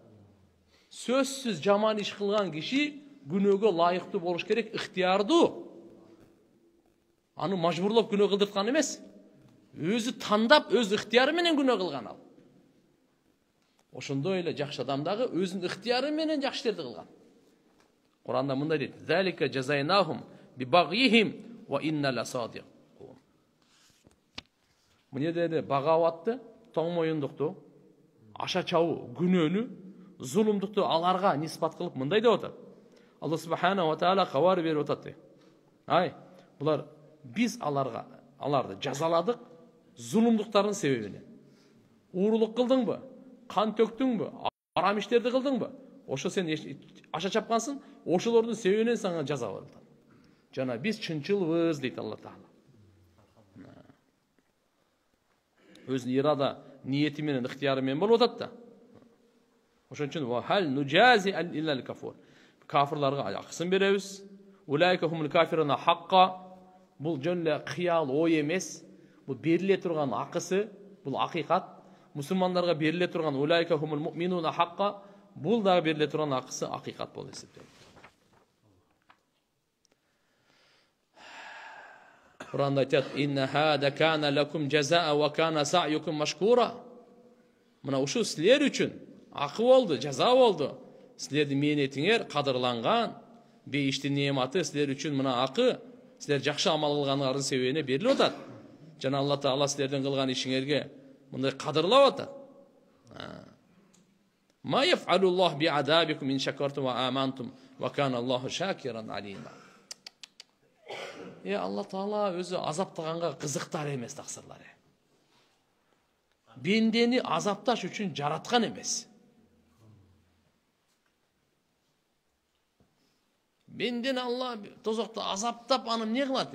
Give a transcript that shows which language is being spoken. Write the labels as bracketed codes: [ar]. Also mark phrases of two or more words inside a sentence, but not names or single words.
[ky] Сөзсүз жаман иш кылган киши күнөөгө ылайыктуу болуш керек, ыктыярдуу. Аны мажбурлап күнөө кылдырткан эмес. Өзү тандап, өз ыктыяры менен күнөө кылган ал. Ошондой эле жакшы адам дагы өзүнүн ыктыяры менен жакшы иштерди кылган. Куранда мындай дейт: [ar] "ذلك جزيناهم ببغيهم وإنا لصادق." [ky] Мына жерде багаватты, тоң моюндукту, аша чабуу, күнөөнү, зулумдукту аларга нисбат кылып мындай деп атат. [ar] الله سبحانه وتعالى [ky] кабар берип атат. Булар биз аларды жазаладык зулумдуктардын себебинен. Уурулук кылдыңбы? Кан төктүңбү? Арам иштерди кылдыңбы? Ошо сен аша чапкансың, ошолордун себебинен сага жаза берилди. Жана биз чынчылбыз дейт Алла Таала. Өзүнүн ирада, ниети менен, ыктыяры менен болуп атат да. Ошон үчүн [ar] وهل نجازي إلا الكفور. [ky] Кафирларга акысын беребиз. [ar] أولئك هم الكافرون حقا. [ky] Бул жөн эле кыял, ой эмес. Бул бериле турган акысы, бул акыйкат. Мусулмандарга бериле турган [ar] أولئك هم المؤمنون حقا. [ky] Бул дагы бериле турган акысы акыйкат болуп эсептелет. Куранда айтат: [ar] "إن هذا كان لكم جزاء وكان سعيكم مشكورا." [ky] Мына ушу силер үчүн акы болду, жаза болду. Силердин мээнетиңер кадырланган, бейиштин неаматы силер үчүн мына акы, силер жакшы амал кылганыңардын себебине берилип атат. Жана Алла Таала силердин кылган ишиңерге мындай кадырлап атат. [ar] ما يفعل الله بعذابكم إن شكرتم وآمنتم وكان الله شاكرا عليما. [ky] Алла Таала өзү азаптаганга кызыктар эмес таксырлар. Бендени азапташ үчүн жараткан эмес. Бендени Алла тозокто азаптап аны эмне кылат?